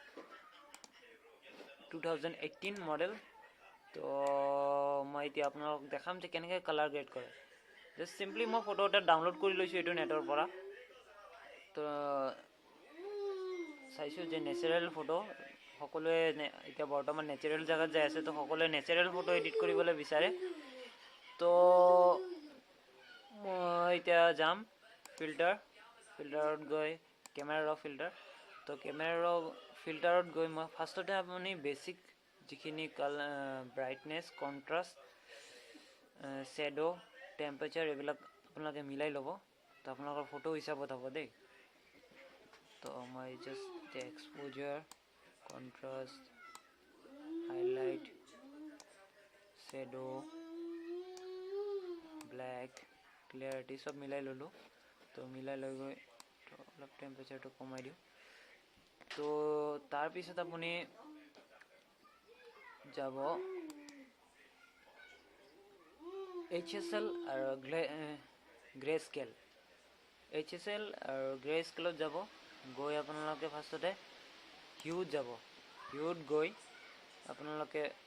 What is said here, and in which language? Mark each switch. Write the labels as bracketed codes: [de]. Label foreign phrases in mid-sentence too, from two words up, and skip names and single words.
[as] 2018 মডেল তো মই এতিয়া আপোনালোকক দেখাম যে কেনেকৈ [en] colour grade [as] কৰে [en] just simply [as] মই ফটো এটা ডাউনলোড কৰি লৈছো এটো নেটৰ পৰা তো চাইছো যে [en] natural photo [as] সকলোৱে এতিয়া বৰ্তমান নেচাৰেল জায়গাত যাই আছে তো সকলোৱে [en] natural photo edit [as] কৰিবলৈ বিচাৰে তো মই এতিয়া যাম filter গৈ [en] camera raw filter [as] তো [en] camera raw filter [as] গৈ মই ফাৰ্স্টতে আপুনি বেসিক যিখিনি [en] brightness contrast shadow temperature [as] এবিলাক আপোনালোকে মিলাই ল'ব তো আপোনালোকৰ ফটো হিচাপত হ'ব দেই তো মই [en] just exposure contrast highlight shadow black clarity [as] সব মিলাই ললো তো মিলাই লৈ গৈ তো অলপ টেম্পারেচাৰটো কমাই দিও তো তাৰ পিছত আপুনি যাব HSL আৰু [en] grey scale [as] HSL আৰু গ্ৰে স্কেলত যাব গৈ আপোনালোকে ফাৰ্স্টতে হিউত যাব হিউত গৈ আপোনালোকে